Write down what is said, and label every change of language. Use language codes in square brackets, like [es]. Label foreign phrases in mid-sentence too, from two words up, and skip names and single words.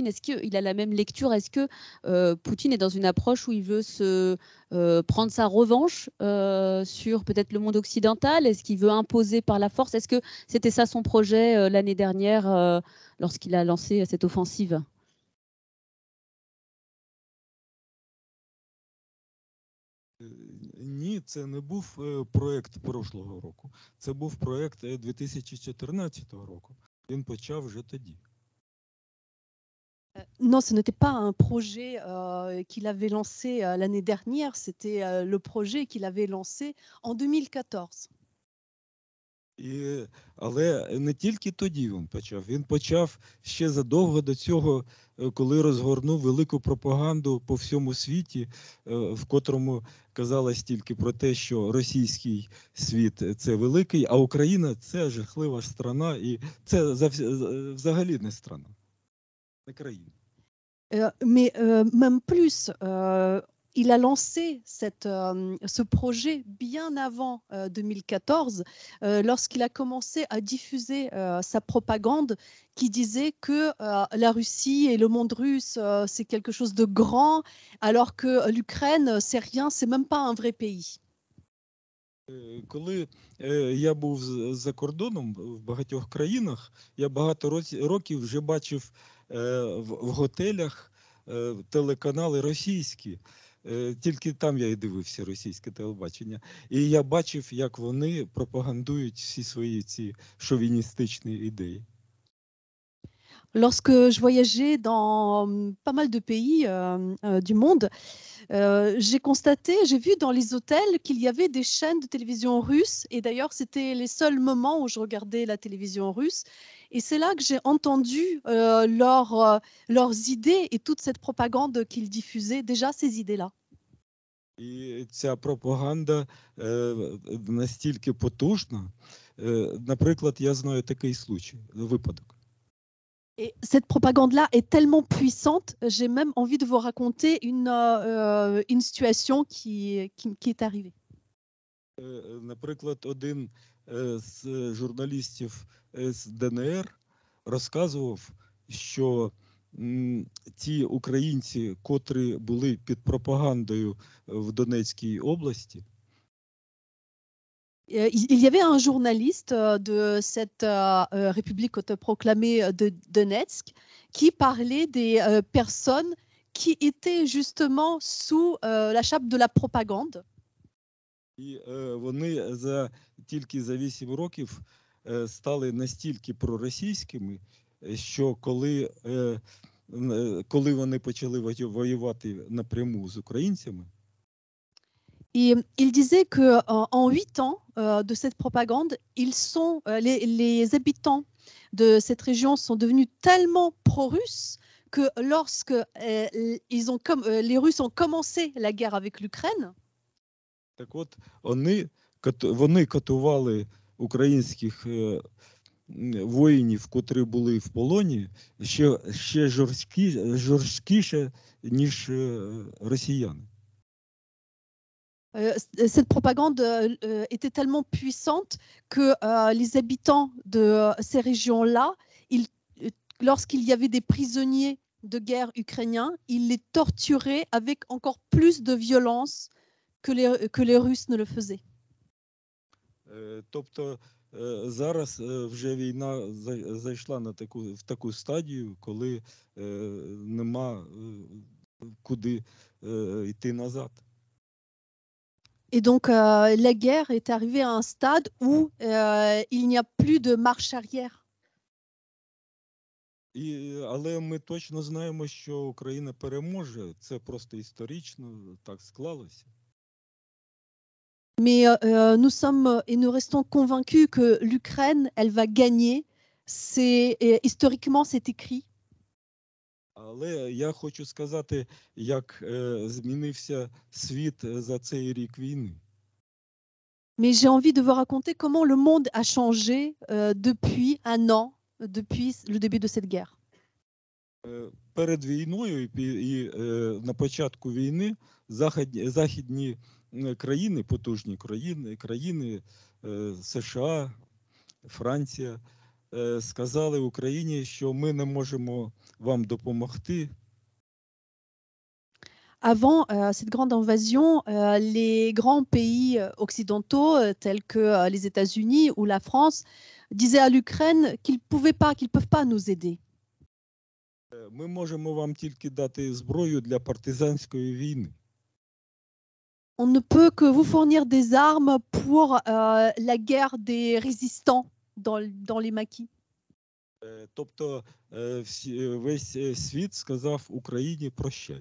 [fr] Est-ce qu'il a la même lecture? Est-ce que Poutine est dans une approche où il veut prendre sa revanche sur peut-être le monde occidental? Est-ce qu'il veut imposer par la force? Est-ce que c'était ça son projet l'année dernière lorsqu'il a lancé cette offensive? [uk] Ні, це не був проєкт прошлого року. Це був проєкт 2014 року. Він почав вже тоді. [fr] Non, ce n'était pas un projet qu'il avait lancé l'année dernière, c'était le projet qu'il avait lancé en 2014. [uk] Але не тільки тоді він почав. Він почав ще задовго до цього, коли розгорнув велику пропаганду по всьому світі, в котрому казалось тільки про те, що російський світ – це великий, а Україна – це жахлива страна, і це взагалі не страна, не країна. [fr] Mais même plus, il a lancé ce projet bien avant 2014, lorsqu'il a commencé à diffuser sa propagande qui disait que la Russie et le monde russe, c'est quelque chose de grand, alors que l'Ukraine, c'est rien, c'est même pas un vrai pays. [uk] Коли я був за кордоном в багатьох країнах, я багато років вже бачив в готелях телеканали російські. Тільки там я і дивився російське телебачення. І я бачив, як вони пропагандують всі свої ці шовіністичні ідеї. [fr] Lorsque je voyageais dans pas mal de pays du monde, j'ai vu dans les hôtels qu'il y avait des chaînes de télévision russes. Et d'ailleurs, c'était les seuls moments où je regardais la télévision russe. Et c'est là que j'ai entendu leurs idées et toute cette propagande qu'ils diffusaient, déjà ces idées-là. [uk] І ця пропаганда настільки потужна. Наприклад, я знаю такий випадок. [fr] Et cette propagande-là est tellement puissante, j'ai même envie de vous raconter une situation qui est arrivée. [uk] Наприклад, один з журналістів з ДНР розказував, що ті українці, котрі були під пропагандою в Донецькій області, [fr] Il y avait un journaliste de cette république autoproclamée de Donetsk qui parlait des personnes qui étaient justement sous la chape de la propagande. [uk] І вони тільки за 8 років стали настільки проросійськими, що коли вони почали воювати напряму з українцями, [fr] Et il disait qu'en 8 ans de cette propagande, les habitants de cette région sont devenus tellement pro-russes que lorsque les Russes ont commencé la guerre avec l'Ukraine, [uk] так от вони катували українських воїнів, котрі були в полоні, ще жорсткіше, ніж росіяни. [fr] Cette propagande était tellement puissante que les habitants de ces régions-là, lorsqu'il y avait des prisonniers de guerre ukrainiens, ils les torturaient avec encore plus de violence que les Russes ne le faisaient. [uk] Тобто зараз вже війна зайшла в таку стадію, коли нема куди йти назад. [fr] Et donc, la guerre est arrivée à un stade où il n'y a plus de marche arrière. [uk] Але ми точно знаємо, що Україна переможе. Це просто історично так склалося. [fr] Mais nous sommes et nous restons convaincus que l'Ukraine, elle va gagner. Historiquement, c'est écrit. [uk] Але я хочу сказати, як змінився світ за цей рік війни. [fr] Mais j'ai envie de vous raconter comment le monde a changé depuis un an, depuis le début de cette guerre. [uk] Перед війною і на початку війни західні країни, потужні країни США, Франція, сказали Україні, що ми не можемо вам допомогти. [fr] Avant cette grande invasion, les grands pays occidentaux tels que les États-Unis ou la France disaient à l'Ukraine qu'ils ne peuvent pas nous aider. [uk] Ми можемо вам тільки дати зброю для партизанської війни. [fr] On ne peut que vous fournir des armes pour la guerre des résistants dans les maquis. [uk] Тобто весь світ сказав Україні прощай.